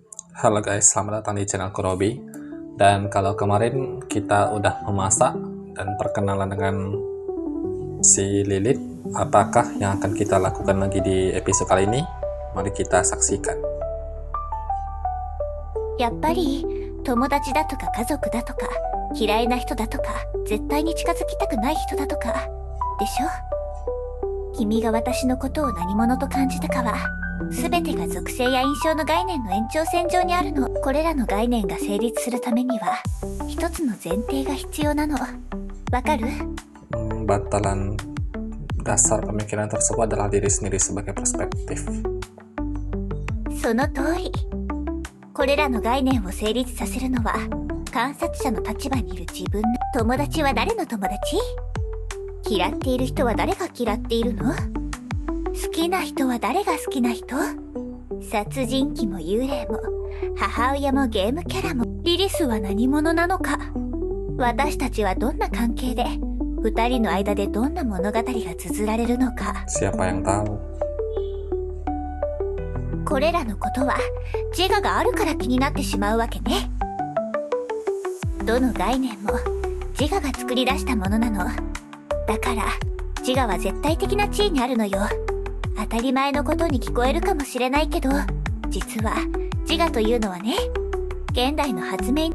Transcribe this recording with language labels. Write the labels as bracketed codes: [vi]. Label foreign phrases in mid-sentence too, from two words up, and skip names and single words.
[id] Halo guys, selamat datang di channel Kurobi. Dan kalau kemarin kita udah memasak dan perkenalan dengan si Lilith, apakah yang akan kita lakukan lagi di episode kali ini? Mari kita saksikan. [ja] やっぱり友達だとか家族だとか嫌いな人だとか絶対に近づきたくない人だとかでしょ。君が私のことを何者と感じたかは全てが属性や印象の概念の延長線上にあるの。これらの概念が成立するためには一つの前提が必要なの。わかる [id] ？Batalan dasar pemikiran tersebut adalah diri sendiri sebagai perspektif. [ja] その通り。これらの概念を成立させるのは観察者の立場にいる自分の。友達は誰の友達？嫌っている人は誰が嫌っているの？好きな人は誰が好きな人？殺人鬼も幽霊も母親もゲームキャラもリリスは何者なのか。私たちはどんな関係で二人の間でどんな物語が綴られるのか。 [id] Siapa yang tahu? [ja] これらのことは自我があるから気になってしまうわけね。どの概念も自我が作り出したものなの。だから自我は絶対的な地位にあるのよ。当たり前のことに聞こえるかもしれないけど、実は自我というのはね、現代の発明。